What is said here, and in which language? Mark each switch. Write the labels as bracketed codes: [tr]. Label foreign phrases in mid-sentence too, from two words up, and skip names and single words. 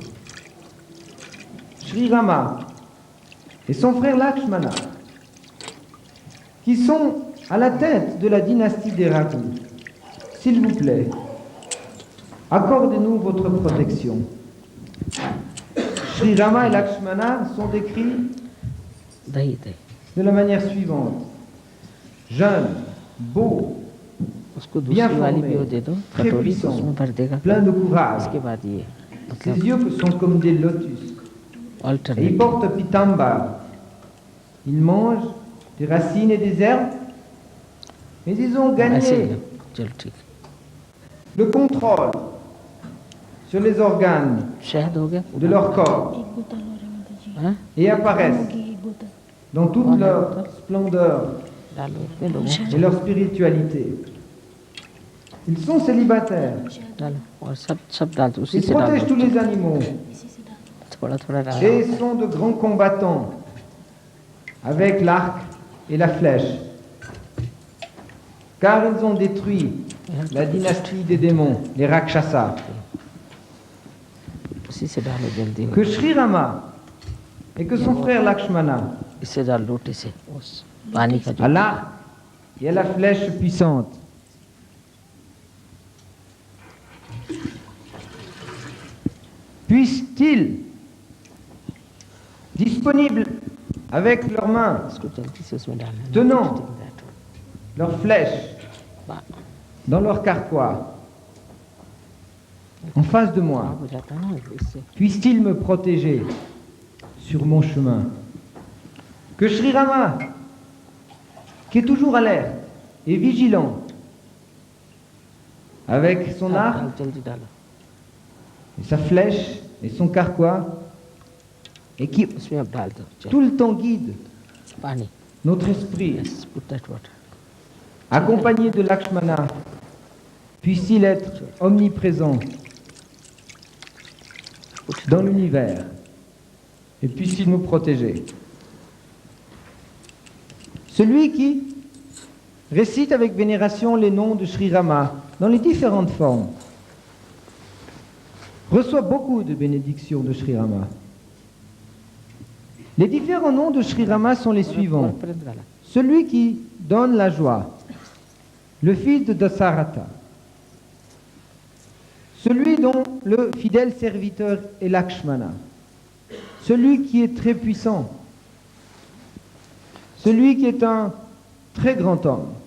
[fr] Sri Rama et son frère Lakshmana, qui sont à la tête de la dynastie des Raghu, s'il vous plaît, accordez-nous votre protection. Sri Rama et Lakshmana sont décrits [hi] दही दही [fr] de la manière suivante. Jeunes, beaux, [hi] उसको [fr] bien [hi] दूसरी वाली भी वो [fr] formé, [hi] दे दो [fr] très [hi] कटोरी, तो [fr] puissant, [hi] उसमें भर देगा, [fr] plein de courage. [hi] उसके बाद ये [fr] Ses [hi] मतलब [fr] yeux sont comme des lotus. Et ils [hi] अल्टरनेट [fr] portent pitamba. Ils mangent des racines et des herbes. Mais ils ont [hi] ऐसे ही [fr] gagné [hi] है, चल ठीक, [fr] le contrôle sur les organes [hi] शहद हो गया [fr] de leur corps [hi] हाँ? [fr] et apparaissent dans toute leur splendeur [hi] डालो इसमें लोगों [fr] et leur spiritualité. Ils sont célibataires. [hi] डालो और सब डाल दो, उसी [fr] Ils [hi] से डाल [fr] protègent tous [hi] दो, [fr] les animaux [hi] थोड़ा थोड़ा डाल [fr] et sont de grands combattants avec l'arc et la flèche. Car ils ont détruit la dynastie des démons, les Rakshasas. [hi] उसी से डालो जल्दी हो, [fr] Que Shri Rama et que son frère Lakshmana, [hi] इससे डाल लोटे से उस पानी का जो [fr] à l'arc et à la flèche puissante, puissent-ils, disponibles avec leurs mains, [hi] इसको जल्दी से उसमें डालना है, [fr] tenant leurs flèches [hi] बा- [fr] dans leur carquois, en face de moi, [hi] हो जाता है ना इससे, [fr] puisse-t-il me protéger sur mon chemin? Que Shri Rama, qui est toujours alerte et vigilant, avec son arc [hi] डाल जल्दी डालो, [fr] et sa flèche et son carquois, et qui [hi] उसमें अब डाल दो, चल [fr] tout le temps guide [hi] पानी, [fr] notre esprit, [en] yes, put that water, [fr] accompagné de Lakshmana, puisse-t-il être omniprésent dans l'univers et puisse-t-il nous protéger. Celui qui récite avec vénération les noms de Shri Rama dans les différentes formes reçoit beaucoup de bénédictions de Shri Rama. Les différents noms de Shri Rama sont les suivants. [hi] परंत डाला, [fr] Celui qui donne la joie, le fils de Dasarata. Celui dont le fidèle serviteur est Lakshmana. Celui qui est très puissant. Celui qui est un très grand homme.